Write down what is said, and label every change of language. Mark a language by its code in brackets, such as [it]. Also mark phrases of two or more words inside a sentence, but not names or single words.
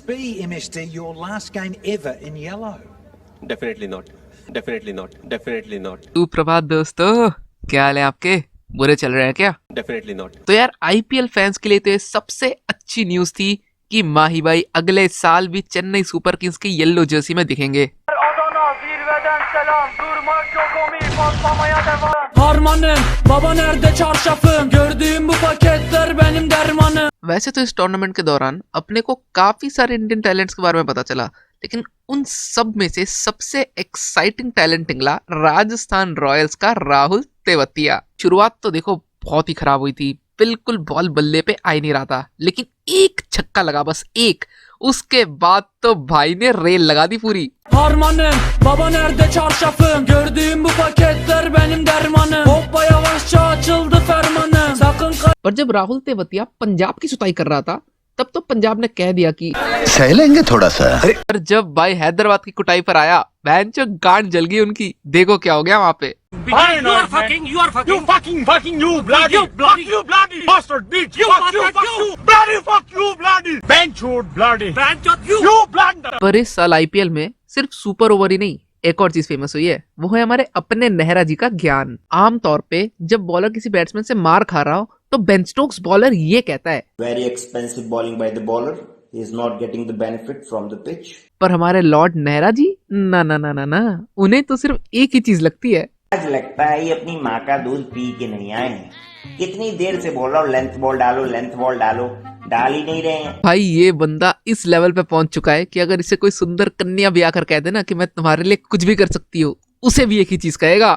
[en] be, MSD, your last game ever in yellow? Definitely not. Definitely not. Definitely not. [hi] सुप्रभात दोस्तों, क्या हाल है आपके? बुरे चल रहे हैं क्या? [en] Definitely not. [hi] तो यार [en] IPL fans [hi] के लिए तो ये सबसे अच्छी न्यूज थी कि माही भाई अगले साल भी चेन्नई सुपर किंग्स की [en] yellow jersey [hi] में दिखेंगे। [tr] Harmanım, baba nerede çarşafım? Gördüğüm bu paketler benim dermanım. [hi] वैसे तो इस टूर्नामेंट के दौरान अपने को काफी सारे [en] Indian talents [hi] के बारे में पता चला, लेकिन उन सब में से सबसे [en] exciting talent [hi] निकला राजस्थान रॉयल्स का राहुल तेवतिया। शुरुआत तो देखो बहुत ही खराब हुई थी, बिल्कुल बॉल बल्ले पे आ ही नहीं रहा था, लेकिन एक छक्का लगा, बस एक। उसके बाद तो भाई ने रेल लगा दी पूरी। [tr] Harmanım, baba nerede çarşafım? Gördüğüm bu paketler benim dermanım. Hoppa yavaşça açıldı fermanım. Sakın [hi] पर जब राहुल तेवतिया पंजाब की सुताई कर रहा था तब तो पंजाब ने कह दिया कि सह लेंगे थोड़ा सा। पर जब भाई हैदराबाद की कुटाई पर आया, बहन चो गांड जल गई उनकी। देखो क्या हो गया वहाँ पे। [en] You are fucking, you bloody bastard bitch, fuck you, bloody, benchwood bloody, you blunder. [hi] पर इस साल आईपीएल में सिर्फ [en] super over [hi] ही नहीं, एक और चीज फेमस हुई है, वो है हमारे अपने नेहरा जी का ज्ञान। आमतौर पे जब बॉलर किसी बैट्समैन से मार खा रहा हो तो बेन स्टोक्स बॉलर ये कहता है, [en] Very expensive bowling by the bowler. He is not getting the benefit from the pitch. [hi] पर हमारे लॉर्ड नेहरा जी ना ना ना ना ना, उन्हें तो सिर्फ एक ही चीज लगती है। आज लगता है ये अपनी माँ का दूध पी के नहीं आए हैं। कितनी देर से बोल रहा हूँ [en] length ball [hi] डालो, [en] length ball [hi] डालो, डाल ही नहीं रहे हैं। भाई ये बंदा इस लेवल पे पहुंच चुका है कि अगर इसे कोई सुंदर कन्या भी आकर कह देना कि मैं तुम्हारे लिए कुछ भी कर सकती हूँ, उसे भी एक ही चीज कहेगा,